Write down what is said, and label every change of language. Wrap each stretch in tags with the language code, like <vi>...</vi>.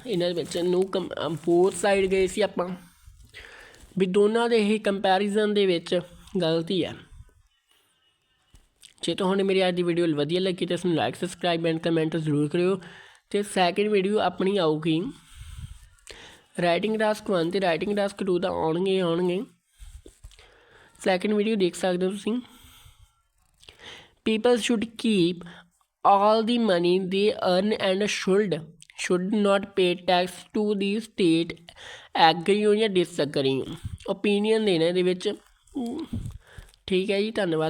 <pa>ਇਹਨਾਂ ਦੇ ਵਿੱਚ ਨੂੰ ਬੋਥ ਸਾਈਡ ਗਏ ਸੀ ਆਪਾਂ ਵੀ ਦੋਨਾਂ ਦੇ ਇਹ ਕੰਪੈਰੀਜ਼ਨ ਦੇ ਵਿੱਚ ਗਲਤੀ ਹੈ। ਜੇ ਤੁਹਾਨੂੰ ਮੇਰੀ ਅੱਜ ਦੀ ਵੀਡੀਓ ਵਧੀਆ ਲੱਗੀ ਤਾਂ ਇਸਨੂੰ ਲਾਈਕ ਸਬਸਕ੍ਰਾਈਬ ਐਂਡ ਕਮੈਂਟ ਜ਼ਰੂਰ ਕਰਿਓ। ਅਤੇ ਸੈਕਿੰਡ ਵੀਡੀਓ ਆਪਣੀ ਆਊਗੀ ਰਾਈਟਿੰਗ ਟਾਸਕ 1 ਅਤੇ ਰਾਈਟਿੰਗ ਟਾਸਕ 2 ਦਾ ਆਉਣਗੇ। ਸੈਕਿੰਡ ਵੀਡੀਓ ਦੇਖ ਸਕਦੇ ਹੋ ਤੁਸੀਂ।</pa> <en>People should keep all the money they earn and should not pay tax to the state।</en> <pa>Agri ਹੋ ਜਾਂ ਡਿਸਐਗਰੀ ਓਪੀਨੀਅਨ ਦੇਣਾ ਇਹਦੇ ਵਿੱਚ। ਠੀਕ ਹੈ ਜੀ, ਧੰਨਵਾਦ।</pa>